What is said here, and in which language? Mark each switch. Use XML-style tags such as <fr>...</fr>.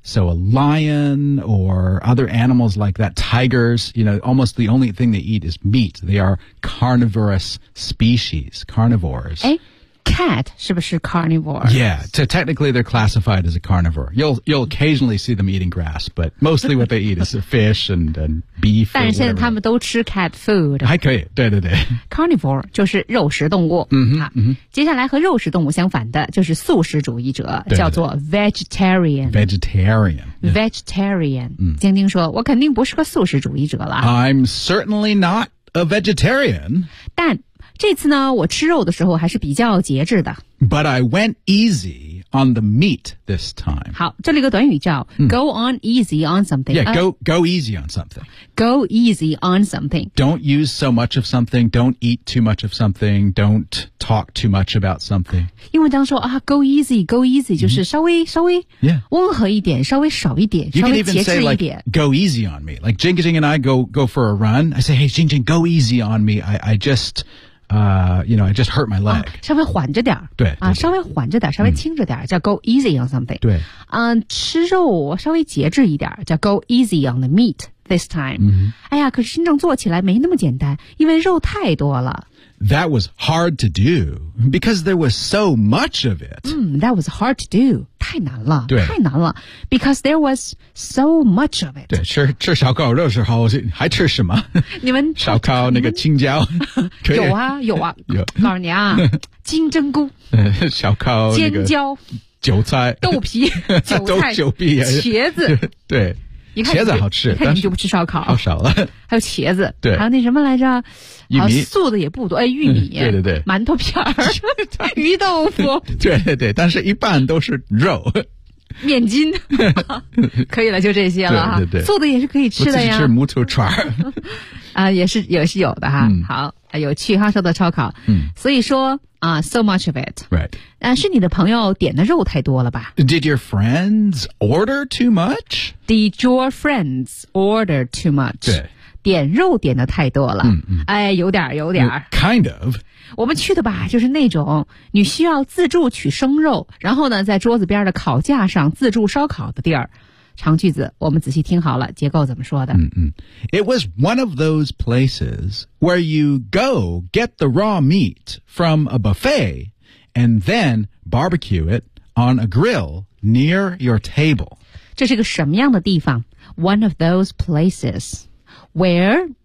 <en>So a lion or other animals like that, tigers, you know, almost the only thing they eat is meat. They are carnivorous species, carnivores.</en> <zh>Cat 是不是 carnivore?</zh> <en>Yeah, so technically they're classified as a carnivore. You'll occasionally see them eating grass, but mostly what they eat is fish and beef.</en> <zh>但是现在他们都吃 cat food. 还可以，对对对。 Carnivore 就是肉食动物。嗯哼。好，接下来和肉食动物相反的就是素食主义者，叫做 vegetarian.</zh> <en>Vegetarian. Vegetarian.</en> <zh>晶晶说，我肯定不是个素食主义者了。</zh> <en>I'm certainly not a vegetarian.</en> <zh>但这次呢我吃肉的时候还是比较节制的。</zh> <en>But I went easy on the meat this time.</en> <zh>好这里个短语叫、嗯、</zh> <en>go on easy on something. Yeah, go easy on something. Go easy on something. Don't use so much of something, don't eat too much of something, don't talk too much about something.</en> <zh>因为当说啊 go easy 就是稍微、mm-hmm. 稍微温和一点、</zh> <en>yeah.</en> <zh>稍微少一点稍微节制一点。</zh> <en>You can even say like, go easy on me. Like, Jing Jing and I go for a run. I say, hey, Jing Jing, go easy on me. I just hurt my leg.、</en> <zh>啊、稍微缓着点对。对啊稍微缓着点稍微轻着点、嗯、叫</zh> <en>go easy on something.</en> <zh>对。嗯吃肉稍微节制一点叫</zh> <en>go easy on the meat this time.、嗯、</en> <zh>哎呀可是真正做起来没那么简单因为肉太多了。</zh> <en>That was hard to do, because there was so much of it.、嗯、that was hard to do.</en> <zh>太难了对太难了</zh> <en>because there was so much of it.</en> <zh>对吃烧烤肉的时候还吃什么你们烧烤那个青椒有啊有啊有告诉你啊金针菇烧烤、那个、尖椒韭菜豆皮韭菜酒皮茄子对茄子好吃，你看你就不吃烧烤，好少了。还有茄子，对，还有那什么来着？玉米素的也不多，哎，玉米，对对对，馒头片儿，鱼豆腐，对对对，但是一半都是肉，面筋，可以了，就这些了哈。对对对，素的也是可以吃的呀。我自己吃木头串儿，啊，也是有的哈。嗯、好，有趣哈，说的烧烤，嗯，所以说。</zh> <en>So much of it. Right.</en> <zh>是你的朋友点的肉太多了吧?</zh> <en>Did your friends order too much? Did your friends order too much?</en> <zh>对。点肉点的太多了。嗯嗯。哎，有点，有点。</zh> <en>Kind of.</en> <zh>我们去的吧，就是那种你需要自助取生肉，然后呢，在桌子边的烤架上自助烧烤的地儿。长句子，我们仔细听好了，结构怎么说的？嗯嗯。</zh> <en>It was one of those places where you go get the raw meat from a buffet and then barbecue it on a grill near your table.</en> <zh>这是个什么样的地方 ?</zh> <en>One of those places where,、</en>